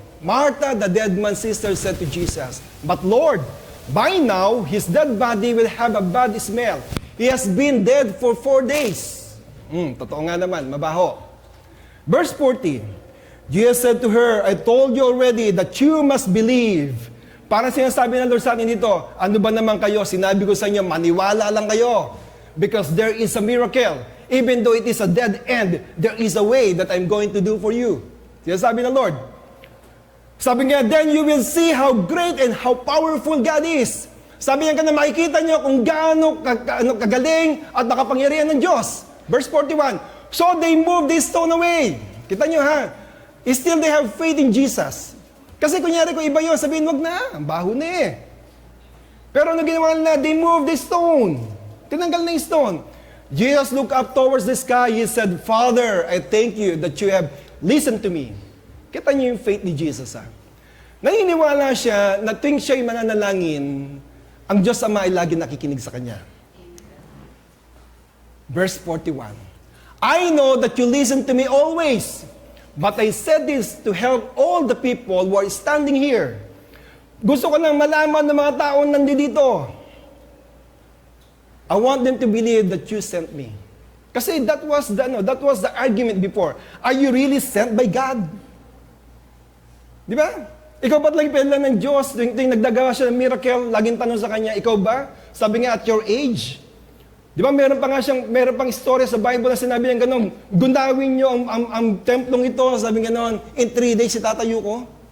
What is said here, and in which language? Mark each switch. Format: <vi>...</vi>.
<en>Martha, the dead man's sister, said to Jesus, but Lord, by now his dead body will have a bad smell. He has been dead for 4 days.</en> <tl>Totoo nga naman, mabaho.</tl> <en>Verse 40. Jesus said to her, I told you already that you must believe.</en> <tl>Parang sinasabi ng Lord sa atin dito, ano ba naman kayo? Sinabi ko sa inyo, maniwala lang kayo.</tl> <en>Because there is a miracle. Even though it is a dead end, there is a way that I'm going to do for you.</en> <tl>Sinasabi ng Lord. Sabi niya,</tl> <en>then you will see how great and how powerful God is.</en> <tl>Sabi niya na makikita niyo kung gaano kagaling at nakapangyarihan ng Diyos.</tl> <en>Verse 41, so they moved this stone away.</en> <tl>Kita niyo ha,</tl> <en>still they have faith in Jesus.</en> <tl>Kasi kunyari kung iba yun, sabihin, wag na, ang baho na eh. Pero ano ginawa nila?</tl> <en>They moved this stone.</en> <tl>Tinanggal na yung stone.</tl> <en>Jesus looked up towards the sky. He said, Father, I thank you that you have listened to me.</en> <tl>Kita niyo yung faith ni Jesus ha. Naniniwala siya na tuwing siya'y mananalangin, ang Diyos Ama ay lagi nakikinig sa Kanya.</tl> <en>Verse 41. I know that you listen to me always, but I said this to help all the people who are standing here.</en> <tl>Gusto ko lang malaman ng mga tao nandito.</tl> <en>I want them to believe that you sent me. Kasi that was the argument before. Are you really sent by God?</en> <tl>Di ba? Ikaw ba't lagi pinadala ng Diyos? Tuwing nagdagawa siya ng miracle, laging tanong sa Kanya, ikaw ba? Sabi nga,</tl> <en>at your age.</en> <tl>Di ba, meron pang istorya sa Bible na sinabi niya gano'n, gundawin niyo ang templong ito, sabi nga noon,</tl> <en>in 3 days</en> <tl>itatayo ko.</tl>